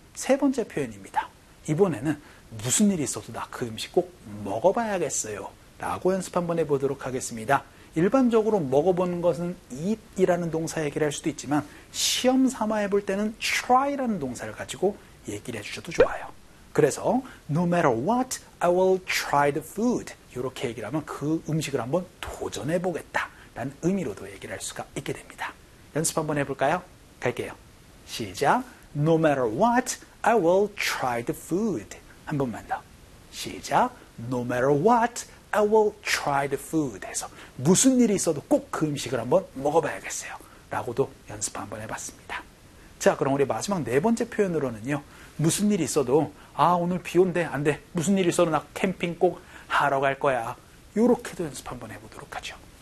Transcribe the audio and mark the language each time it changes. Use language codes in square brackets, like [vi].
[ko] 세 번째 표현입니다. 이번에는 무슨 일이 있어도 나 그 음식 꼭 먹어봐야겠어요. 라고 연습 한번 해보도록 하겠습니다. 일반적으로 먹어보는 것은 eat이라는 동사 얘기를 할 수도 있지만 시험 삼아 해볼 때는 try라는 동사를 가지고 얘기를 해주셔도 좋아요. [en] 그래서 no matter what, I will try the food. [ko] 이렇게 얘기를 하면 그 음식을 한번 도전해보겠다라는 의미로도 얘기를 할 수가 있게 됩니다. 연습 한번 해볼까요? 갈게요. 시작. [en] No matter what, I will try the food. [ko] 한 번만 더. 시작. [en] No matter what, I will try the food. [ko] 해서 무슨 일이 있어도 꼭 그 음식을 한번 먹어봐야겠어요. 라고도 연습 한번 해봤습니다. 자, 그럼 우리 마지막 네 번째 표현으로는요. 무슨 일이 있어도 아 오늘 비 온대 안 돼 무슨 일이 있어도 나 캠핑 꼭 하러 갈 거야 요렇게도 연습 한번 해보도록 하죠.